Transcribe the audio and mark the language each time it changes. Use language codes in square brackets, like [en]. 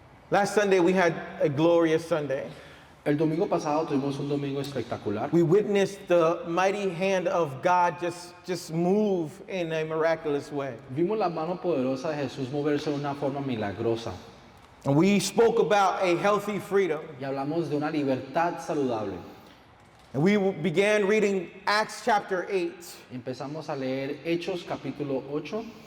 [en] Last Sunday we had a glorious Sunday. [es] El domingo pasado tuvimos un domingo espectacular. [en] We witnessed the mighty hand of God just move in a miraculous way. [es] Vimos la mano poderosa de Jesús moverse de una forma milagrosa [en] And we spoke about a healthy freedom. [es] y hablamos de una libertad saludable. [en] And we began reading Acts chapter 8. [es] Empezamos a leer Hechos capítulo 8